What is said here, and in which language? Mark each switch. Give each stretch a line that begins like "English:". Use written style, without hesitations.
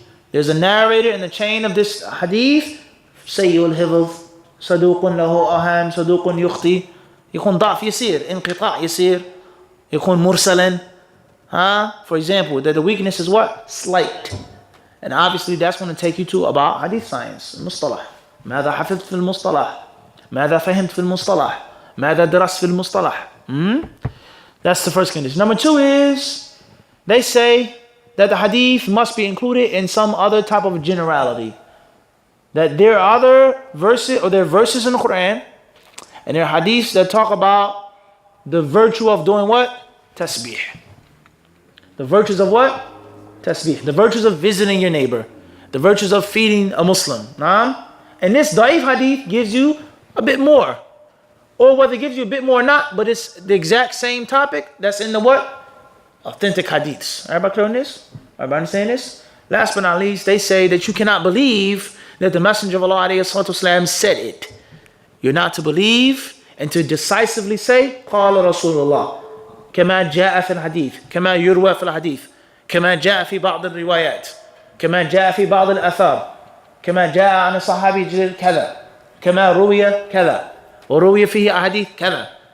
English: There's a narrator in the chain of this hadith,
Arabic: Sayyul Hifz, Saduqun lahu aham, Saduqun yukhti, يكون ضعف يسير, انقطاع يسير, يكون مرسلا.
English: For example, that the weakness is what? Slight. And obviously that's going to take you to about hadith science, mustalah.
Arabic: ماذا حفظت في المصطلح ماذا فهمت في المصطلح ماذا درست في المصطلح.
English: That's the first condition. Number two is they say that the hadith must be included in some other type of generality, that there are other verses, or there are verses in the Quran and there are hadiths that talk about the virtue of doing what? Tasbih. The virtues of what? Tasbih. The virtues of visiting your neighbor, the virtues of feeding a Muslim. And this da'if hadith gives you a bit more. Or whether it gives you a bit more or not, but it's the exact same topic that's in the what? Authentic hadiths. Everybody clear on this? Everybody understand this? Last but not least, they say that you cannot believe that the Messenger of Allah ﷺ said it. You're not to believe and to decisively say,
Arabic: قال رسول الله كما جاء في الحديث كما يروى في الحديث كما جاء في بعض الروايات كما جاء في بعض الآثار كما جاء عن الصحابي جل كذا كما روي كذا وروي فيه أحاديث كذا.